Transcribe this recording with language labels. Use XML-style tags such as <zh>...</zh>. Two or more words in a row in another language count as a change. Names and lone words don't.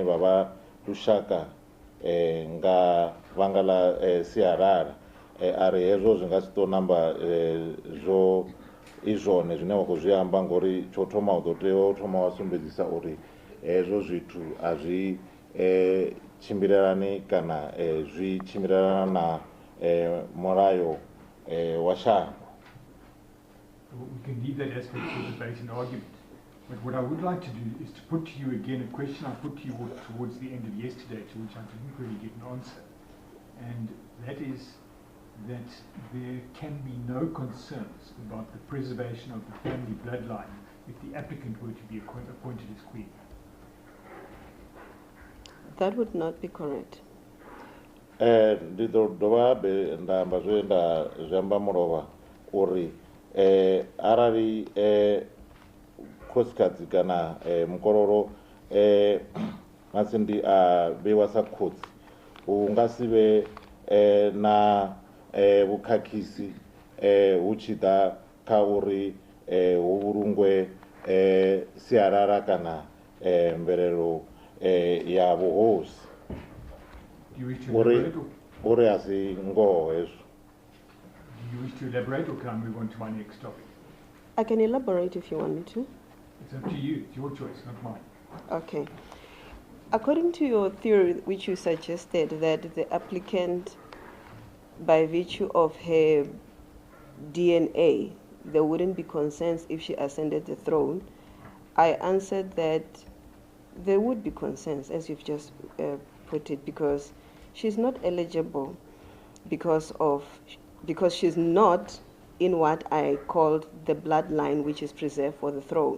<ve>vha vha lushaka nga vhanga ḽa sialala ari hezwo zwi nga si tou namba zwo I zwone zwine wa khou zwi amba ngori tsho thoma u ḓo tea u thoma wa sumbedzisa uri hezwo zwithu a zwi tshimbilelani kana zwi tshimbilelana na mulayo wa shango.</ve> <en>We can leave that aspect for debate and argument. But what I would like to do is to put to you again a question I put to you towards the end of yesterday, to which I didn't really get an answer. And that is that there can be no concerns about the preservation of the family bloodline if the applicant were to be appointed as queen. That would not be correct.</en> <ve>Ndi ḓo dovha habe nda amba zwe nda zwi amba mulovha uri arali khosikadzi kana mukololo Masindi a vheiwa sa khotsi hu nga si vhe na vhukhakhisi hu tshi ḓa kha uri hu vhulungwe sialala kana mvelelo ya vhuhosi uri a si ngoho hezwo.</ve> <en>Do you wish to elaborate or can I move on to my next topic? I can elaborate if you want me to. It's up to you. It's your choice, not mine. Okay. According to your theory, which you suggested, that the applicant, by virtue of her DNA, there wouldn't be concerns if she ascended the throne, I answered that there would be concerns, as you've just put it, because she's not eligible because she's not in what I called the bloodline which is preserved for the throne.</en>